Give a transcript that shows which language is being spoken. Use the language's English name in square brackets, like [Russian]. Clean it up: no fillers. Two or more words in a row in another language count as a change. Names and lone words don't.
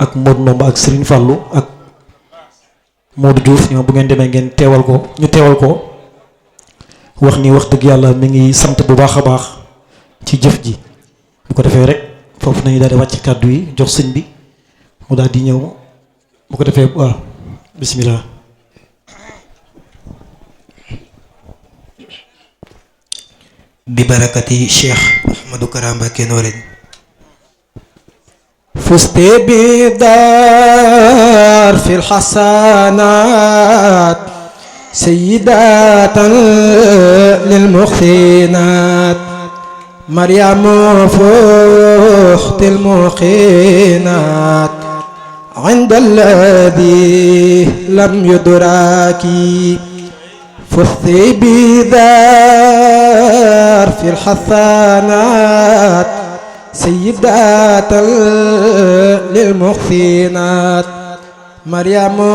[Wolof] ak Modou Nomba ak Serigne Fallou ak Modou Diouf ñoom bu ngeen demee ngeen teewal ko ñu teewal ko wax ni wax dëgg yàlla mi ngi sant bu baax a baax ci jëf ji bu ko defee rek foofu nañu daal di wàcc kàddu yi jox sëñ bi mu daal di ñëw bu ko defee waaw bismillah. [Arabic] ببركة Cheikh Ahmadou Kara Mbacké Noreyni. فزت بدار في الحسنات سيدات للمحسنات مريم فخت المقينات عند الذي لم يدرك فزت بدار في الحسنات سيدات للمحسنات مريم